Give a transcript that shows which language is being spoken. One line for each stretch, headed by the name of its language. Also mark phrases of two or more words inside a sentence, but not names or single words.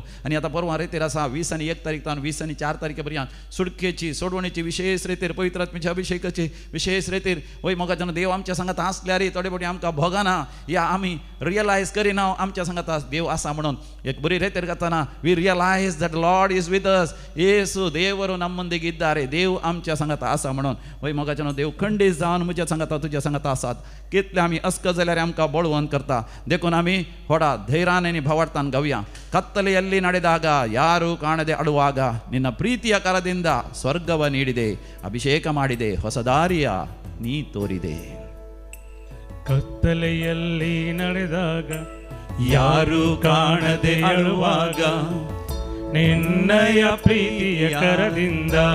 Konkani: आनी आतां परवां रेतीर आसा 20 आनी 1 तारीख तावन 20 आनी 4 तारखे पर्यंत सुडकेची सोडवणेची विशेष रेतीर, पवित्र आत्म्याच्या अभिषेकाची विशेष रेतीर वय मोगाच्यान देव आमच्या सांगता आसल्यार थोडे फावटी आमकां भोगना या आमी रियलायज करिना आमच्या सांगता देव आसा म्हणून.
English: एक बरी रेतीर करतना we realize that Lord is with us.
Kannada: ಯೇಸು ದೇವರು ನಮ್ಮ ಮುಂದೆ ಇದ್ದಾರೆ,
Konkani: देव आमच्या सांगता आसा म्हणून. वय मोगाच्यान देव खंडीत जावन म्हज्या सांगता तुज्या सांगता आसात. कितले आमी अस्क जाल्यार आमकां बळवंत करता. देखून आमी व्हडा धैर्यान आनी भावार्थान गावया.
Kannada: ಕತ್ತಲೆಯಲ್ಲಿ ನಡೆದಾಗ ಯಾರು ಕಾಣದೆ ಅಳುವಾಗ ನಿನ್ನ ಪ್ರೀತಿಯ ಕರದಿಂದ ಸ್ವರ್ಗವ ನೀಡಿದೆ, ಅಭಿಷೇಕ ಮಾಡಿದೆ, ಹೊಸ ದಾರಿಯ ನೀ ತೋರಿದೆ. ಕತ್ತಲೆಯಲ್ಲಿ ನಡೆದಾಗ ಯಾರು ಕಾಣದೆ ಅಳುವಾಗ ನಿನ್ನಯ ಪ್ರೀತಿಯ ಕರದಿಂದ.